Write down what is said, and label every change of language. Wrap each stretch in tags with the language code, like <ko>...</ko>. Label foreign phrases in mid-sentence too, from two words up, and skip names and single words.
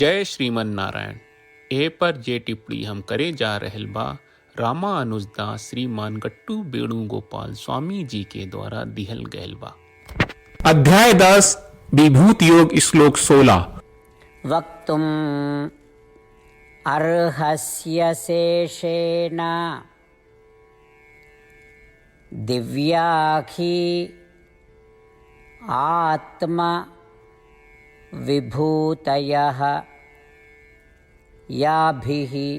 <bho>जय श्रीमन नारायण। ए पर जे टिप्पणी हम करे जा रहल बा रामानुजदास श्रीमान गट्टू वेणुगोपाल स्वामी जी के द्वारा दिहल गयल बा। अध्याय 10 विभूति योग श्लोक 16।</bho> <sa>वक्तुम् अर्हस्य शेषेण दिव्याखि आत्मा विभूतयः याभिः</sa>